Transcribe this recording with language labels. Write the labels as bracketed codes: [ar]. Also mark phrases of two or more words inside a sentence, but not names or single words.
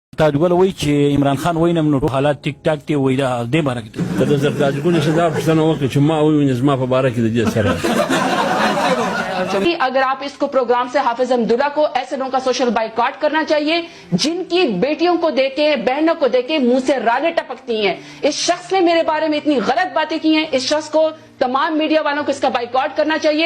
[ps] تاجګل وایي چې عمران خان وایي نو ټول حالات ټیک ټاک دی وایي دا دې باره کې د زرداجګل څخه پوښتنه وکړه چې ما وایي زما په باره کې د دې سره [ur] اگر آپ اس کو پروگرام سے حافظ حمداللہ کو ایسے لوگوں کا سوشل بائیکاٹ کرنا چاہیے جن کی بیٹیوں کو دیکھے بہنوں کو دیکھے منہ سے رالیں ٹپکتی ہیں. اس شخص نے میرے بارے میں اتنی غلط باتیں کی ہیں. اس شخص کو تمام میڈیا والوں کو اس کا بائیکاٹ کرنا چاہیے.